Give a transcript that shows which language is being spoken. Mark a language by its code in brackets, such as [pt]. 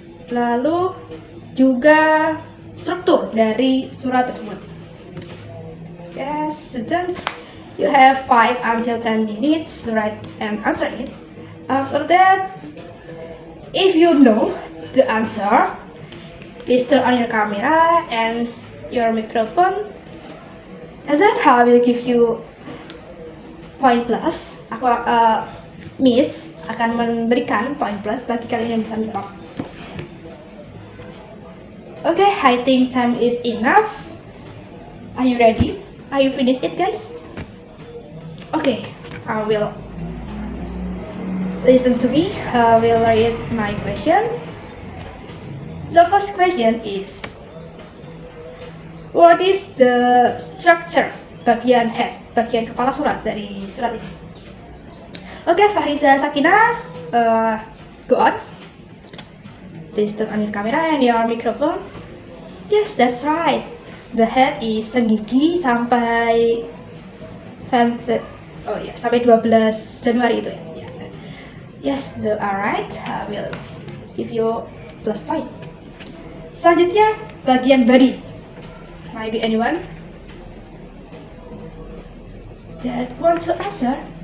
[id] Lalu juga struktur dari surat tersebut. [en] Yes, students, you have 5 until 10 minutes to write and answer it. After that, if you know the answer, please turn on your camera and your microphone, and then I will give you point plus. [id] Miss akan memberikan point plus bagi kalian yang bisa menjawab. [en] Okay, I think time is enough. Are you ready? Are you finished it, guys? Okay, I will listen to me. I will read my question. The first question is, what is the structure [id] bagian head, bagian kepala surat dari surat ini? [en] Okay, Fahriza Sakina, go on. Please turn on your camera and your microphone. Yes, that's right. The head is [id] segigi sampai sampai 12 Januari itu ya. [en] Yes, you are right. I will give you plus point. [id] Selanjutnya bagian body. [en] Maybe anyone that want to answer?